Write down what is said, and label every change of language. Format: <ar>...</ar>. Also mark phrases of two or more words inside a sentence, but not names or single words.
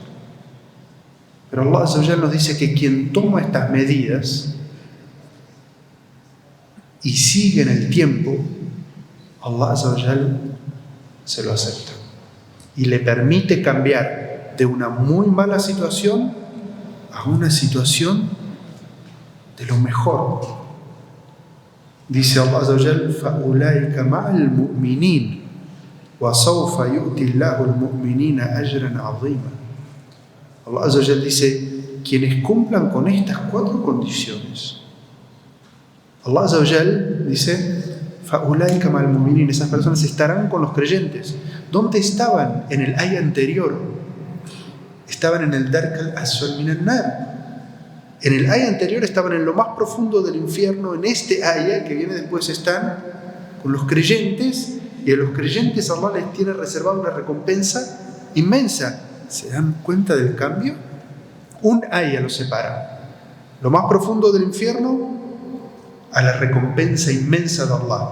<es>Pero</es> <ar>Allah Azza wa Jalla</ar> <es>nos dice que quien toma estas medidas y sigue en el tiempo,</es> <ar>Allah Azza wa Jalla</ar> <es>se lo acepta y le permite cambiar de una muy mala situación a una situación de lo mejor.</es> <ar>Dice الله عز وجل: فَأُولَٰئِكَ مَعَ الْمُؤْمِنِينَ وَسَوْفَ يُؤْتِ اللَّهُ الْمُؤْمِنِينَ أَجْرًا عَظِيمًا. Allah Azza wa Jalla</ar> <es>dice: quienes cumplan con estas 4 condiciones.</es> <ar>الله عز وجل dice: فَأُولَٰئِكَ مَعَ الْمُؤْمِنِينَ.</ar> <es>Esas personas estarán con los creyentes. ¿Dónde estaban en el ayah anterior? Estaban en el</es> <ar>الدرك الأسفل من النار.</ar> <es>En el ayah anterior estaban en lo más profundo del infierno. En este ayah que viene después están con los creyentes, y a los creyentes Allah les tiene reservada una recompensa inmensa. ¿Se dan cuenta del cambio? Un ayah los separa. Lo más profundo del infierno a la recompensa inmensa de Allah.</es>